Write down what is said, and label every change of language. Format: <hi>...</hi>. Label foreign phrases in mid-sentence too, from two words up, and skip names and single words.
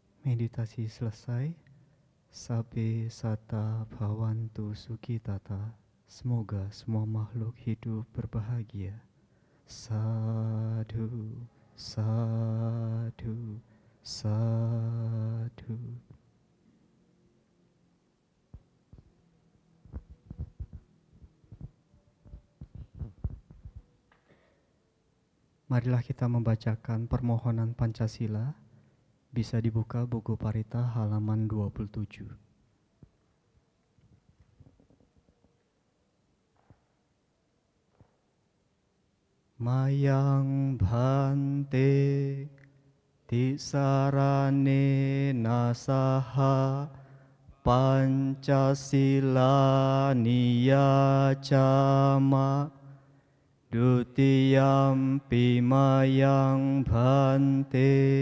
<id>Meditasi selesai.</id> <pi>Sabe sata bhavantu sukhitata.</pi> <id>Semoga semua makhluk hidup berbahagia.</id> <pi>Sadhu, sadhu, sadhu.</pi> <id>Marilah kita membacakan permohonan Pancasila. Bisa dibuka buku Parita halaman 27.</id> <pi>Mayang bhante tisarane nasaha Pancasila niyacama dutiyampi mayang bhante</pi>